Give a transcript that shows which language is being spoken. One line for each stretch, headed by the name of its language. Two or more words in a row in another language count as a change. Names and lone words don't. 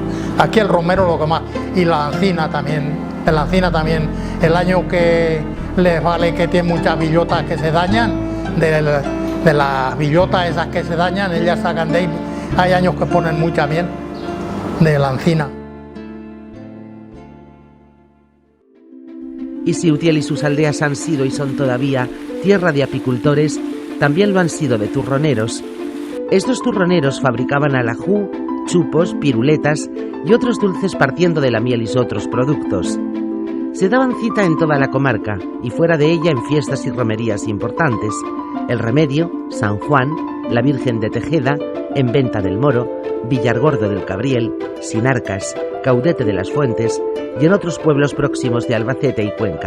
Spanish: Aquí el romero lo que más, y la encina también, el año que les vale que tiene muchas billotas que se dañan, de las billotas esas que se dañan, ellas sacan de ahí, hay años que ponen mucha miel de la encina. Y si Utiel y sus aldeas han sido y son todavía tierra de apicultores, también lo han sido de turroneros. Estos turroneros fabricaban alajú, chupos, piruletas y otros dulces partiendo de la miel y otros productos. Se daban cita en toda la comarca y fuera de ella en fiestas y romerías importantes: El Remedio, San Juan, la Virgen de Tejeda, en Venta del Moro, Villargordo del Cabriel, Sinarcas, Caudete de las Fuentes y en otros pueblos próximos de Albacete y Cuenca.